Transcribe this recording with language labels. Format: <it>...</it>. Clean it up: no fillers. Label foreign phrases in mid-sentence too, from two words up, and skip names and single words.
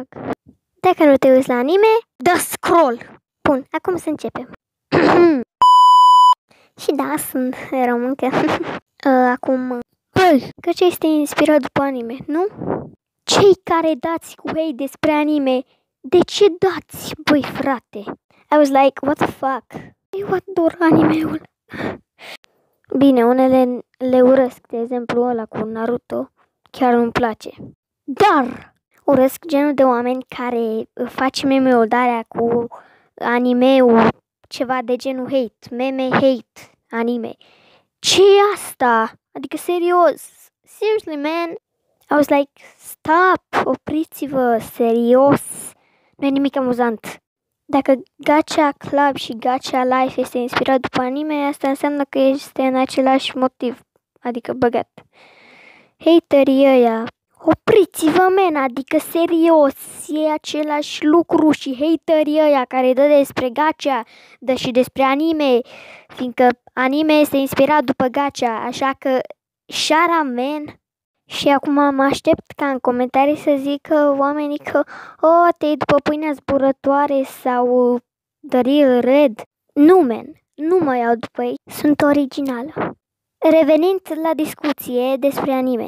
<ro>Dacă nu te uiți la anime, dă scroll! Bun, acum să începem. Și da, sunt româncă. Acum... Băi, că ce este inspirat după anime, nu? Cei care dați cu hate despre anime, de ce dați, băi, frate?</ro> <en>I was like, what the fuck?</en> <ro>Eu ador anime-ul. Bine, unele le urăsc, de exemplu ăla cu Naruto, chiar nu-mi place. Dar urăsc genul de oameni care face meme-ul de-aia cu anime-ul, ceva de genul hate, meme hate, anime. Ce e asta? Adică serios,</ro> <en>seriously man, I was like, stop,</en> <ro>opriți-vă, serios, nu e nimic amuzant. Dacă Gacha Club și Gacha Life este inspirat după anime, asta înseamnă că este în același motiv, adică băgat. Haterii ăia, opriți-vă, men, adică serios, e același lucru și haterii ăia care dă despre Gacha, dă și despre anime, fiindcă anime este inspirat după Gacha, așa că</ro> <en>shut up, man.</en> <ro>Și acum mă aștept ca în comentarii să zică oamenii că te iei după pâinea zburătoare sau The Real Red. Nu, man, nu mă iau după ei, sunt originală. Revenind la discuție despre anime.</ro>